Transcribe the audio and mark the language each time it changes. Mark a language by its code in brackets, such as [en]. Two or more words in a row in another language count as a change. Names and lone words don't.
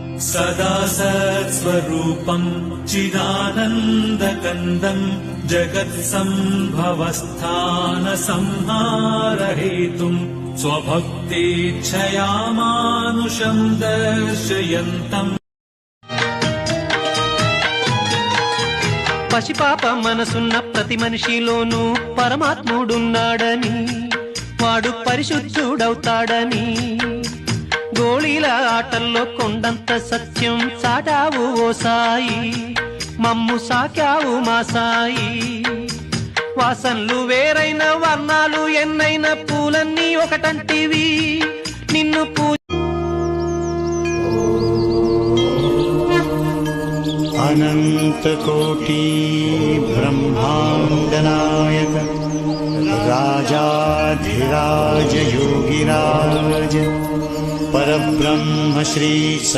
[sa] सदा सत्स्वरूपम् चिदानन्दकन्दम् जगत्सम्भवस्थानसंहारहेतुम् स्वभक्तेच्छया मानुषम् दर्शयन्तम् [te] పసిపాప మనసున్న ప్రతి మనిషిలోనూ పరమాత్ముడున్నాడని, వాడు పరిశుద్ధుడవుతాడని, గోళీల ఆటల్లో కొండంత సత్యం చాటావు ఓ సాయి, మమ్ము సాకావు మా సాయి. వాసనలు వేరైన వర్ణాలు ఎన్నైన పూలన్నీ ఒకటంటివి, నిన్ను [sa] अनन्तकोटि ब्रह्माण्डनायक राजाधिराज योगिराज परब्रह्म श्री